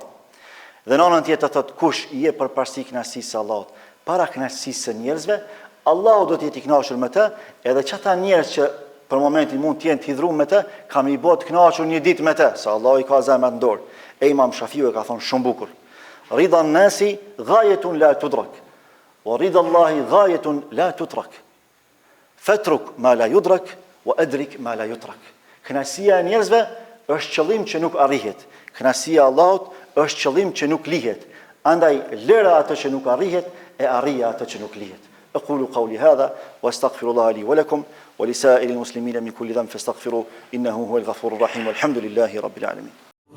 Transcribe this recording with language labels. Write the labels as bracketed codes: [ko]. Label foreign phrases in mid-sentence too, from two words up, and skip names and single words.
[sq] Dhe në anën tjetër thotë kush i jep përparësi kënaqësisë së Allahut, para kënaqësisë së njerëzve, Allahu do të jetë i kënaqur me të, edhe çata njerëz që për momentin mund të jenë të hidhur me të, kam i bë të kënaqur një ditë me të, se Allahu i ka zemrën në dorë. E Imam Shafiu e ka thonë shumë bukur. [ar] رضا الناس غاية لا تدرك، ورضا الله غاية لا تترك. فاترك ما لا يدرك وأدرك ما لا يترك. [sq] Kënaqësia e njerëzve është qëllim që nuk arrihet. Kënaqësia e Allahut është qëllim që nuk lihet. Andaj lëra atë që nuk arrihet e arrija atë që nuk lihet. [ar] أقول قولي هذا وأستغفر الله لي ولكم ولسائر المسلمين من كل ذنب فاستغفروه إنه هو الغفور الرحيم والحمد لله رب العالمين.